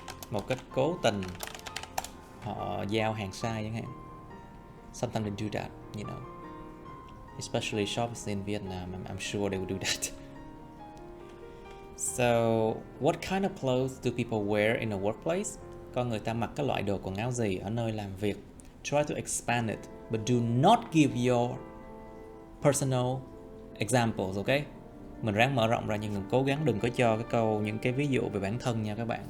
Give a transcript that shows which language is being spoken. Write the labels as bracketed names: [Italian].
[Vietnamese] Một cách cố tình họ giao hàng sai chẳng hạn. [English] Sometimes they do that, you know, especially shops in Vietnam. I'm sure they will do that. So what kind of clothes do people wear in a workplace? [Vietnamese] Con người ta mặc cái loại đồ quần áo gì ở nơi làm việc? [English] Try to expand it, but do not give your personal examples, okay? [Vietnamese] Mình ráng mở rộng ra nhưng cố gắng đừng có cho những cái ví dụ về bản thân nha các bạn.